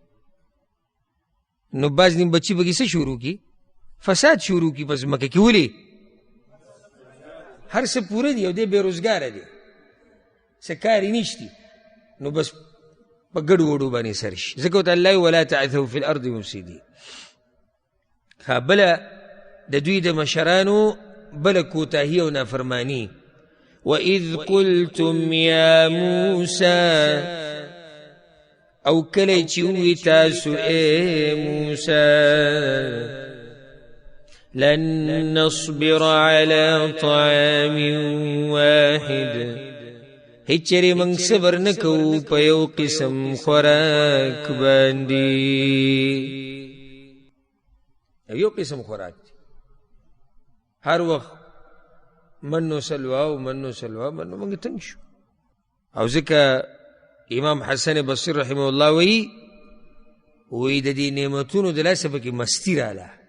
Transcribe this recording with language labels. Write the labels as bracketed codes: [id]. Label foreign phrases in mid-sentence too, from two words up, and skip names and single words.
[ps] نو بعض نیم بچي به څه شروع کړي فساد شروع کړي په ځمکه کې ولې هر څه پوره دی او دی بېروزګاره دی څه کار یې نشتي نو بس په ګډو وډو باندې سر شي ځکه ورته الله [ar] ولا تعثوا فی الارض مفسدین [ps] بله د دوی د مشرانو بله کوتاهي او نافرماني [ar] وَإِذْ قُلْتُمْ يَا مُوسَى [ps] او کله چې ووی تاسو اے موسی [ar] لن نصبر على طعام واحد [ps] هیڅ چېرې موږ صبر نه کوو په یو قسم خوراک باندې یو قسم خوراک هر وخت منو سلوا منو موږ تنګ شو او ځکه امام حسن بصری [ar] رحمه الله [ps] وی د دې نعمتونو د لاسه پکې مستی راله